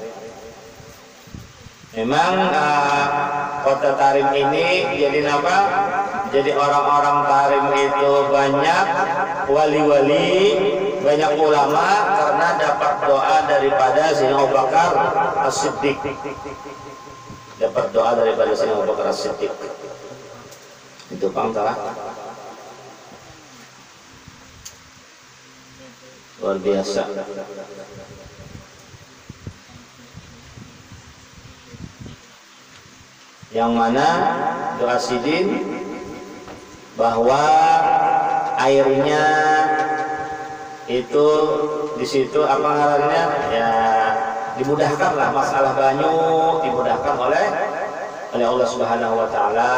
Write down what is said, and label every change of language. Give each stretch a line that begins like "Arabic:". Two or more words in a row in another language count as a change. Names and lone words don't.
Indonesian: Memang kota Tarim ini jadi apa? Jadi orang-orang Tarim itu banyak wali-wali, banyak ulama, karena dapat doa daripada Sayyidina Abu Bakar As-Siddiq. Dapat doa daripada Sayyidina Abu Bakar As-Siddiq.
Banjar: Itu pangkala. Luar biasa. yang mana doa sidin bahwa airnya itu di situ apa ngarannya ya dimudahkan lah masalah banyu, dimudahkan oleh Allah Subhanahu wa taala.